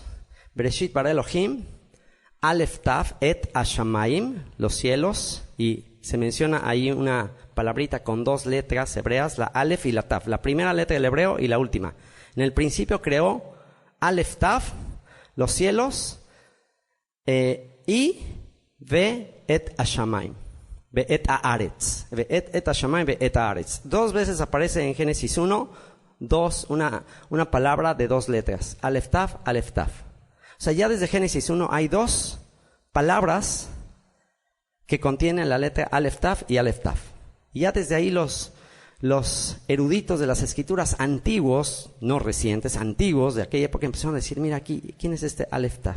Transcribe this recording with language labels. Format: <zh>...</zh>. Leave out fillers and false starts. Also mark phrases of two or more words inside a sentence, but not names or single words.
<he>בְּרֵאשִׁית בָּרָא אֱלֹהִים אָלֶף תָּו אֶת הַשָּׁמַיִם,</he> <es>los cielos, y se menciona ahí una palabrita con dos letras hebreas, la Aleph y la Tav, la primera letra del hebreo y la última. En el principio creó Aleph Tav, los cielos, y</es> <he>וְאֶת הַשָּׁמַיִם, וְאֶת הָאָרֶץ, וְאֶת הַשָּׁמַיִם, וְאֶת הָאָרֶץ.</he> <es>Dos veces aparece en Génesis 1, una palabra de dos letras, Aleph Tav, Aleph Tav. O sea, ya desde Génesis 1 hay dos palabras que contienen la letra Aleph Tav y Aleph Tav. Y ya desde ahí los eruditos de las escrituras antiguos, no recientes, antiguos de aquella época, empezaron a decir, mira aquí, ¿quién es este Aleph Tav?</es>